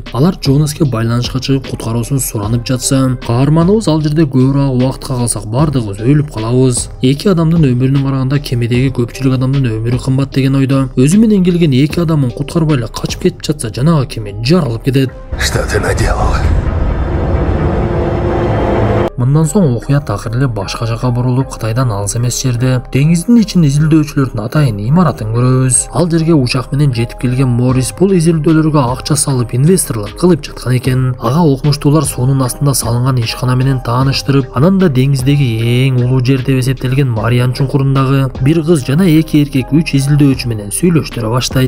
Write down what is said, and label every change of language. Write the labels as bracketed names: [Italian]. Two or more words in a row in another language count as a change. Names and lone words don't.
[Kyrgyz] Алар Джонаске байланышка чыгып куткаруусун суранып жатса, каарманыбыз ал жерде көбүрөөк убакытка калсак бардыгыбыз өлүп калабыз. Эки адамдын өмүрүнө караганда кемедеги көпчүлүк адамдын өмүрү кымбат деген ойдо. Өзү менен келген эки адамын куткарбай эле качып кетип жатса, жанагы кеме жарылып кетет. [Russian] Что ты наделал? [Kyrgyz] Мындан соң окуя такыр эле башка жака бурулуп, Кытайдан алыс эмес жерде деңиздин ичинде изилдөөчүлөрдүн атайын имаратын көрөбүз. Ал жерге учак менен жетип келген Морис бул изилдөөлөргө акча салып, инвесторлор кылып жаткан экен. Ага окумуштуулар суунун астында салынган ишкана менен тааныштырып, анан да деңиздеги эң улуу жер деп эсептелген Мариан чуңкурундагы бир кыз жана эки эркек 3 изилдөөчү менен сүйлөштүрө баштайт.